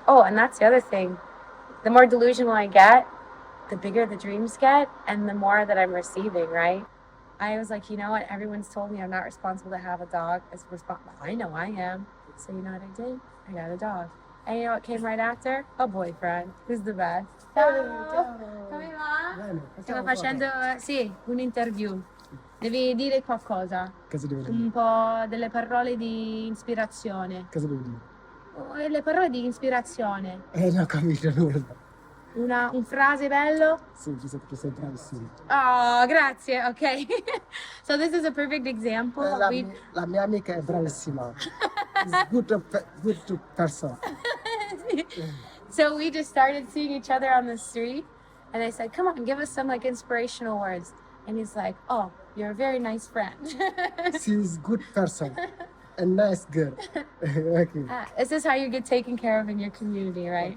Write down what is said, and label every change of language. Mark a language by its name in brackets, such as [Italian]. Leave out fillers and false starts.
[English] Oh, and that's the other thing. The more delusional I get, the bigger the dreams get, and the more that I'm receiving, right? I was like, you know what? Everyone's told me I'm not responsible to have a dog. I know I am. So you know what I did? I got a dog. And you know what came right after? A boyfriend. Who's the best? [Italian] Ciao. Come va? Stiamo facendo, sì, un interview. Devi dire qualcosa. Cosa devo dire? Un po' delle parole di ispirazione. Cosa devo dire? Le parole di ispirazione. Non ho capito nulla. Un frase bello? Sì, ci sei bravissimo. Oh, grazie. Okay. [English] So this is a perfect example. [Italian] La mia amica è bravissima. [English] It's good to person. So we just started seeing each other on the street, and I said, "Come on, give us some like inspirational words." And he's like, "Oh, you're a very nice friend." She's good person. A nice girl. Okay. This is how you get taken care of in your community, right?